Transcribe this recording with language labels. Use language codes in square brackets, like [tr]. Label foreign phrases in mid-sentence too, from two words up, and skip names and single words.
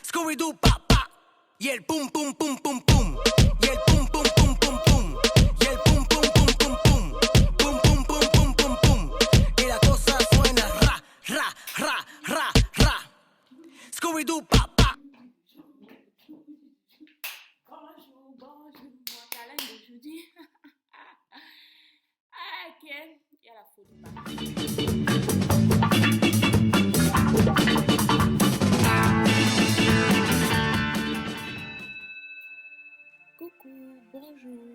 [es] Scooby-Doo, pa, pa. Y el pum, pum, pum, pum, pum. Y el pum, pum, pum, pum, pum. Y el pum, pum, pum, pum, pum. Pum, pum, pum, pum, pum, pum. Y la cosa suena ra, ra, ra, ra, ra. Scooby-Doo, pa, pa. [fr] Bonjour, mon câlin d'aujourd'hui. Ah, ok, il y a la faute. Coucou, bonjour.